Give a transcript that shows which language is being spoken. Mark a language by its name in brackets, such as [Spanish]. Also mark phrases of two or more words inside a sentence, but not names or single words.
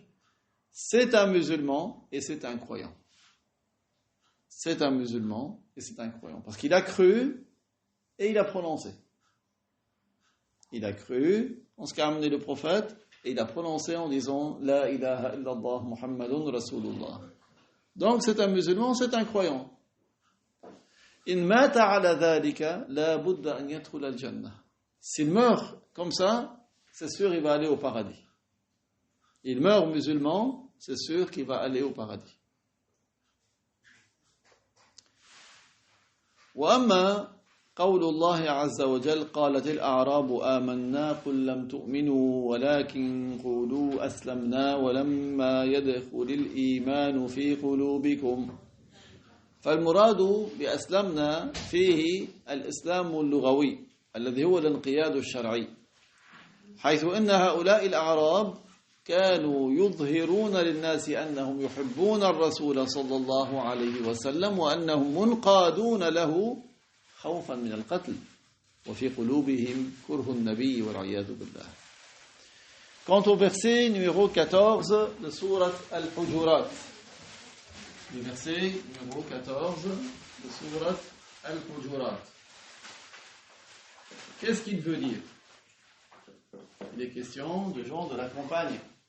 [French] C'est un musulman et c'est un croyant. C'est un musulman et c'est un croyant. Parce qu'il a cru et il a prononcé. Il a cru en ce qu'a amené le prophète et il a prononcé en disant [Arabic] لا إله إلا الله محمد رسول الله. [French] Donc c'est un musulman, c'est un croyant. [Arabic] إن مات على ذلك لا بد أن يدخل الجنة. [French] S'il meurt comme ça, c'est sûr il va aller au paradis. Il meurt musulman, c'est sûr qu'il va aller au paradis. [Arabic] وأما قول الله عز وجل قالت الأعراب آمنا قل لم تؤمنوا ولكن قولوا أسلمنا ولما يدخل الإيمان في قلوبكم. فالمراد بأسلمنا فيه الإسلام اللغوي الذي هو الانقياد الشرعي، حيث أن هؤلاء الأعراب كانوا يظهرون للناس أنهم يحبون الرسول صلى الله عليه وسلم وأنهم منقادون له خوفا من القتل وفي قلوبهم كره النبي والعياذ بالله. [French] Quant au verset numéro 14 de sourate Al-Hujurat, le verset numéro 14 de sourate Al-Hujurat, qu'est-ce qu'il veut dire? Il est question de gens de la campagne.